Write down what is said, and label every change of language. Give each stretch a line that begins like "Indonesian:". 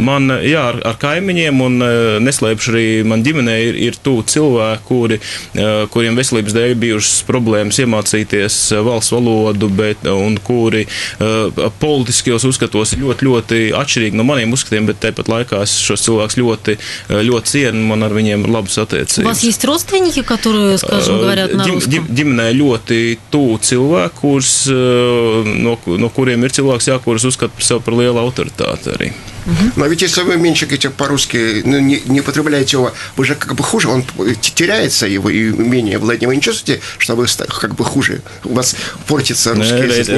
Latvian: Man, jā, ar kaimiņiem un neslēpšu arī man ģimenē ir tuvu cilvēki, kuriem veselības dēļ bijušas problēmas iemācīties valsts valodu, un kuri politiskajos uzskatos ir ļoti atšķirīgi no maniem uzskatiem, bet tāpat laikā es šos cilvēkus ļoti cienu, man ar viņiem ir labas attiecības.
Russian: У вас есть родственники, которые, скажем, говорят на русском?
Latvian: Ģimenē ļoti tuvu cilvēku, no kuriem ir cilvēks, kurus uzskata sev par lielu autoritāti arī.
Russian: Но ведь если вы меньше говорите по-русски, не употребляете его, вы же как бы хуже, он теряется, его и умение владения. Вы не чувствуете, что вы как бы хуже? У вас портится русский язык?